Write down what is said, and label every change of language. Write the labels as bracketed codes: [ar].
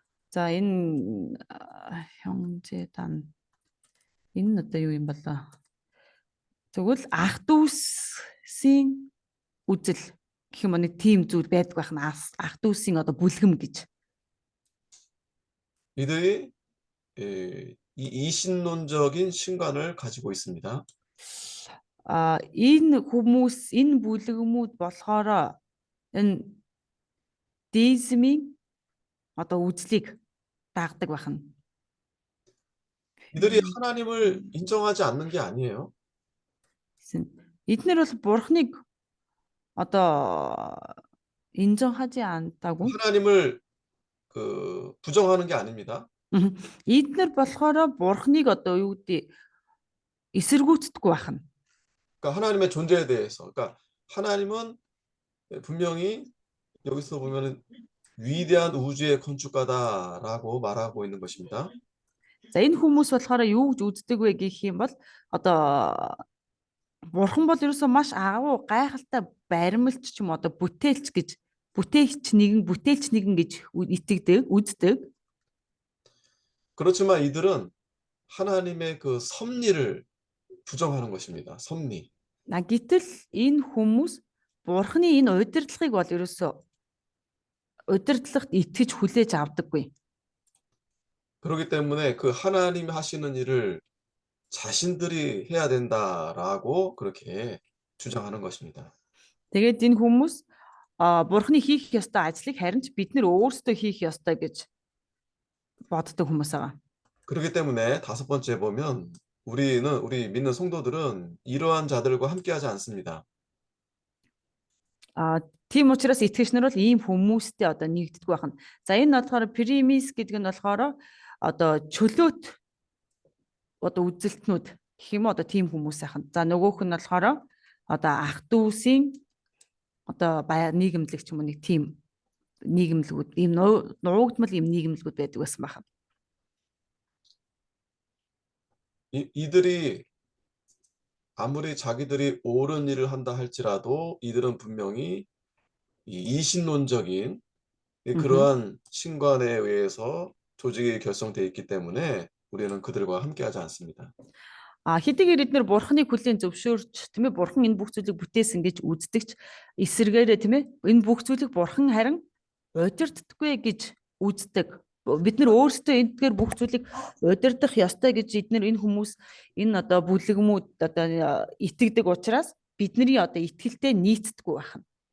[mn] За энэ 형제단 энэ одоо юу юм болоо? Тэгвэл ах дүүсийн үзэл гэх юм нэг тийм зүйл байдаг байх нь ах дүүсийн одоо бүлгэм гэж. [ko] 이들이 이 이신론적인 신관을 가지고 있습니다. [mn] Энэ хүмүүс энэ бүлгэмүүд болохоор энэ дизмийн одоо үзлийг дагдаг байна. [ko] 이들이 하나님을 인정하지 않는 게 아니에요. [mn] Эднэр бол бурхныг одоо [ko] 인정하지 않다고. 하나님을 부정하는 게 아닙니다. [mn] Эднэр болохоор бурхныг одоо юу гэдэг эсэргүүцдэггүй байна. [ko] 그러니까 하나님의 존재에 대해서, 그러니까 하나님은 분명히 여기서 보면은 위대한 우주의 건축가다라고 말하고 있는 것입니다. [mn] За энэ хүмүүс болохоор юу гэж үздэг вэ гэх юм бол одоо бурхан бол ерөөсөө маш агуу гайхалтай баримлч ч юм одоо бүтээлч нэгэн гэж үздэг. [ko] 그렇지만 이들은 하나님의 그 섭리를 부정하는 것입니다. 섭리. [mn] Гэтэл энэ хүмүүс бурханы энэ удирдлагыг бол ерөөсөө удирдлагт итгэж хүлээж авдаггүй. [ko] 그렇기 때문에 그 하나님이 하시는 일을 자신들이 해야 된다라고 그렇게 주장하는 것입니다. [mn] Тэгээд энэ хүмүүс бурханы хийх ёстой ажлыг харин ч бид нэр өөрсдөө хийх ёстой гэж боддог хүмүүс байгаа. [ko] 그렇기 때문에 다섯 번째 보면 우리 믿는 성도들은 이러한 자들과 함께하지 않습니다. [mn] Тийм учраас итгэгчнэр бол ийм хүмүүстэй одоо нэгддэг байна. За энэ болохоор примис гэдэг нь болохоор одоо чөлөөт одоо үзэлтнүүд гэх юм одоо тийм хүмүүс ахын. За нөгөөх нь болохоор одоо ах дүүсийн одоо нийгэмлэг ч юм уу нэг тийм нийгэмлэгүүд ийм нуугдмал ийм нийгэмлэгүүд байдаг байсан байна. [ko] 이들이 아무리 자기들이 옳은 일을 한다 할지라도 이들은 분명히 이신론적인 그러한 신관에 의해서 조직이 결성되어 있기 때문에 우리는 그들과 함께하지 않습니다. [mn] Хэдийгээр эдгээр бурхныг хүлээн зөвшөөрч тийм ээ бурхан энэ бүх зүйлийг бүтээсэн гэж үздэгч эсэргээрээ тийм ээ энэ бүх зүйлийг бурхан харин удирддаггүй гэж үздэг. Бид нар өөрсдөө эдгээр бүх зүйлийг удирдах ёстой гэж эдгээр энэ хүмүүс энэ одоо бүлэгмүүд одоо итгэдэг учраас бидний одоо итгэлтэй нийцдэггүй байна.